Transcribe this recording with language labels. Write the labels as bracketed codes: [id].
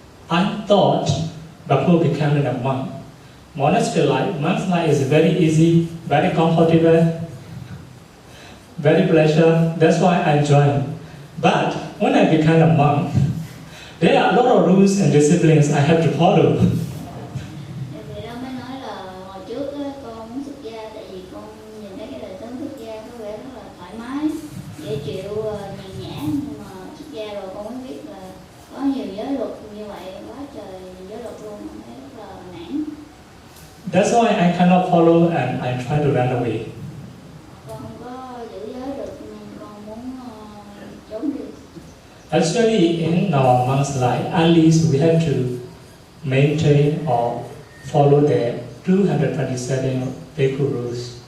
[en] I thought before becoming a monk, monastery life, monk's life is very easy, very comfortable, very pleasure. That's why I joined. But when I became a monk, there are a lot of rules and disciplines I have to follow. [vi] Vì đó mới nói là hồi trước á, con muốn xuất gia tại vì con nhìn thấy cái đời sống xuất gia có vẻ rất là thoải mái, dễ chịu, nhàn nhã, nhưng mà xuất gia rồi con mới biết là có nhiều giới luật như vậy, quá trời giới luật luôn, con thấy rất là nản. [en] That's why I cannot follow and I try to run away. [vi] Con không có giữ giới được nên con muốn trốn đi. [en] Actually, in our monk's life, at least we have to maintain or follow the 227 Bhikkhu rules.